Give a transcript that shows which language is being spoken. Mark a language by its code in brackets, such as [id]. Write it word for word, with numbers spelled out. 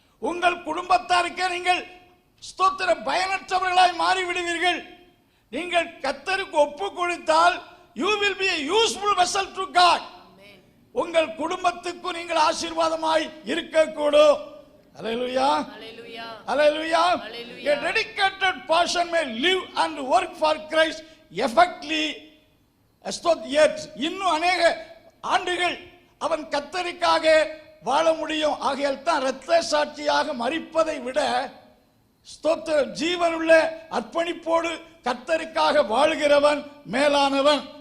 [ta] உங்கள் குடும்பத்தாருக்கே நீங்கள் ஸ்தோத்திர பயனற்றவர்களாய் மாறிவிடுவீர்கள். நீங்கள் கத்தருக்கு ஒப்பு கொடுத்தால் [en] You will be useful vessel to God. [ta] ஆமென். உங்கள் குடும்பத்துக்கு நீங்கள் ஆசீர்வாதமாய் இருக்கக்கூடும். அல்லேலூயா. ஹல்லேலூயா. [en] Hallelujah. Hallelujah. A dedicated person may live and work for Christ effectively. [ta] ஸ்தோத் yet இன்னும் அநேக ஆண்டுகள் அவன் கத்தரிக்காக வாழ முடியும். ஆகையால் தான் இரத்த சாட்சியாக மரிப்பதை விட ஸ்தோத்திர ஜீவனுள்ள அர்ப்பணிப்போடு கத்தரிக்காக வாழ்கிறவன் மேலானவன்.